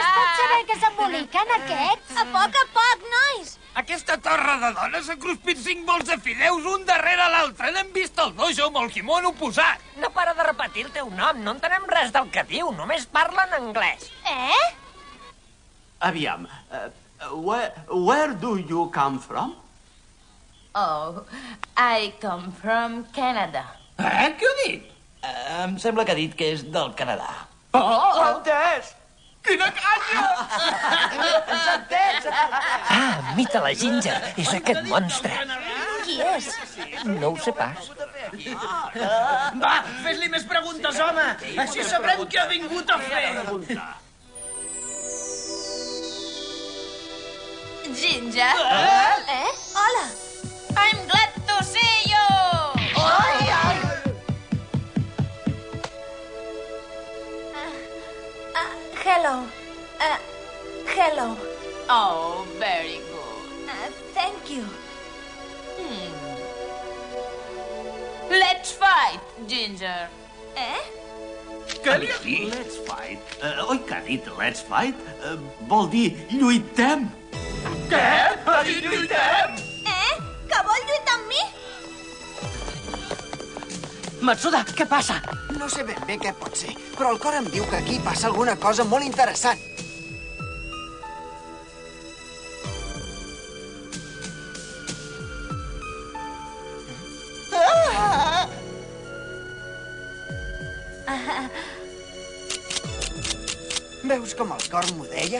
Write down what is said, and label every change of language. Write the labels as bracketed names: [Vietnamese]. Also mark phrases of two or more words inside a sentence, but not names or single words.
[Catalan] Es pot saber què s'emboliquen, aquests? A poc, nois! Aquesta torre de dones ha cruspit 5 bols de fideus un darrere l'altre. N'hem vist el dojo amb el quimono posat. No para de repetir el teu nom. No entenem res del que diu. Només parla en anglès. Aviam, [English] where do you come from? Oh, I come from Canada. [Catalan] Què ha dit? Em sembla que ha dit que és del Canadà. Oh, entès! Quina canya! Mita la Ginger. És aquest monstre. Qui és? No ho sé pas. Va, fes-li més preguntes, home. Així sabrem què ha vingut a fer. Ginger? Hola. [English] I'm glad to see you! Hello. Hello. Oh, very good. Thank you. Let's fight, Ginger. [Catalan] Què li ha dit? [English] Let's fight. [Catalan] Oi que ha dit [English] let's fight? [Catalan] Vol dir lluitem. Què? Ha dit lluitem? Que vol lluitar amb mi? Matsuda, què passa? No sé ben bé què pot ser, però el cor em diu que aquí passa alguna cosa molt interessant. Veus com el cor m'ho deia?